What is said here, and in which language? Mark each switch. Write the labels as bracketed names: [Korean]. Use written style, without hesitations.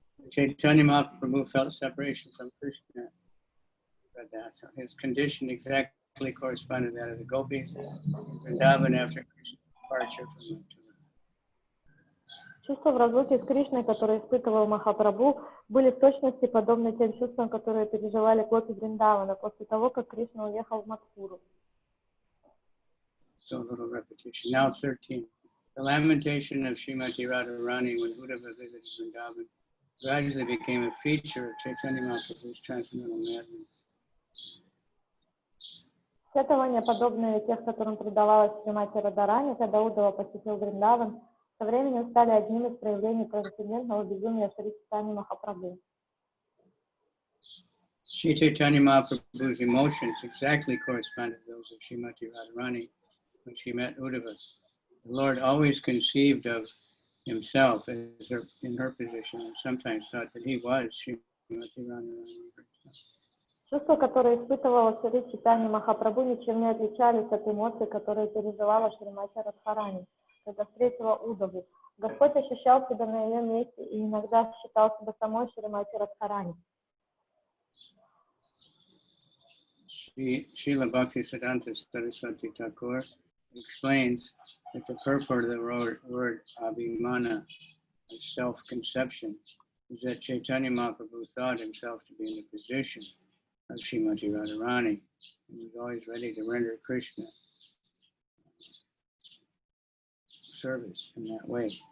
[English] Chaitanya Mahaprabhu felt separation from Krishna. His condition exactly corresponded to that of the gopis in Vrindavan after Krishna's departure from Antya-lila. [Russian] Чувства в разлуке с Кришной, которые испытывал Махапрабху, были в точности подобны тем чувствам, которые переживали гопи Вриндавана после того, как Кришна уехал в Мадхуру. [English] So a little repetition. Now 13. The lamentation of Srimati Radharani when Uddhava visited Vrindavan gradually became a feature of Chaitanya Mahaprabhu's transcendental madness. [Russian] Сетования, подобные тех, которым предавалась Шримати Радхарани, когда Уддава посетил Вриндаван, со временем стали одним из проявлений трансцендентного безумия Шри Чайтаньи Махапрабху. [English] Shri Chaitanya Mahaprabhu's emotions exactly corresponded to those of Srimati Radharani when she met Uddhava. The Lord always conceived of himself as in her position and sometimes thought that he was Srimati Radharani herself. [Russian] Чувства, которые испытывала Шри Чайтанья Махапрабху, ничем не отличались от эмоций, которые переживала Шримати Радхарани, когда встретила Уддаву. Господь ощущал себя на ее месте и иногда считал себя самой Шримати Радхарани. [English] Srila Bhaktisiddhanta Saraswati Thakur explains that the purport of the word abhimana, self-conception, is that Chaitanya Mahaprabhu thought himself to be in the position of Srimati Radharani and was always ready to render Krishna service in that way.